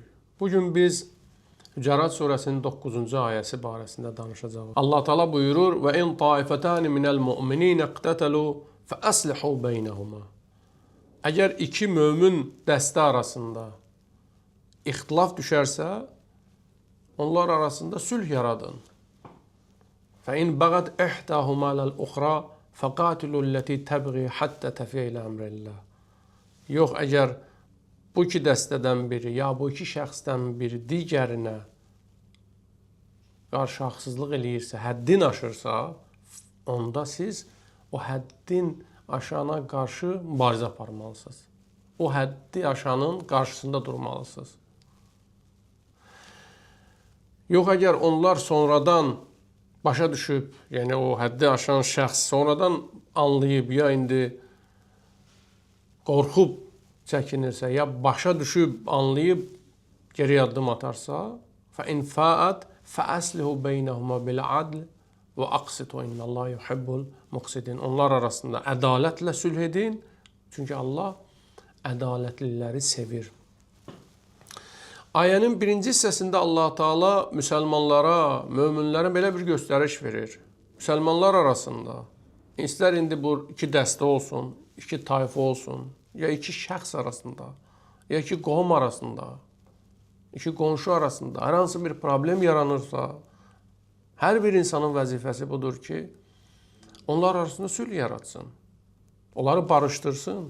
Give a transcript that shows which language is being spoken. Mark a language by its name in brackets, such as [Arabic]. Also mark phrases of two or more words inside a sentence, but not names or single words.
[Azerbaijani] Bugün biz Hücurat surəsinin 9-cu ayəsi barəsində danışacağıq. Allah Teala buyurur: "Və [Arabic] إن طائفتان من المؤمنين اقتتلوا فأصلحوا بينهما." [Azerbaijani] Əgər iki mömin dəstə arasında ixtilaf düşərsə, onlar arasında sülh yaradın. [Arabic] فإن بغت إحداهما على الأخرى فقاتلوا التي تبغي حتى تفيء إلى أمر الله. [Azerbaijani] Yox, əgər bu iki dəstədən biri ya bu iki şəxsdən biri digərinə qarşı haqsızlıq eləyirsə, həddin aşırsa, onda siz o həddin aşana qarşı mübarizə aparmalısınız. O həddi aşanın qarşısında durmalısınız. Yox, əgər onlar sonradan başa düşüb, yəni o həddi aşan şəxs sonradan anlayıb, ya indi qorxub çəkinirsə, ya başa düşüb, anlayıb geri addım atarsa, [Arabic] فَاِنْ فَاءَتْ فَأَسْلِهُ بَيْنَهُمَا بِالْعَدْلِ وَأَقْسِطُوا اِنَّ اللّٰهَ يُحِبُّ الْمُقْسِدِينَ. [Azerbaijani] Onlar arasında ədalətlə sülh edin, çünki Allah ədalətliləri sevir. Ayənin birinci hissəsində Allah Teala müsəlmanlara, möminlərə belə bir göstəriş verir. Müsəlmanlar arasında, istər indi bu iki dəstə olsun, iki tayfa olsun, ya iki şəxs arasında, ya iki qohum arasında, iki qonşu arasında hər hansı bir problem yaranırsa, hər bir insanın vəzifəsi budur ki, onlar arasında sülh yaratsın, onları barışdırsın.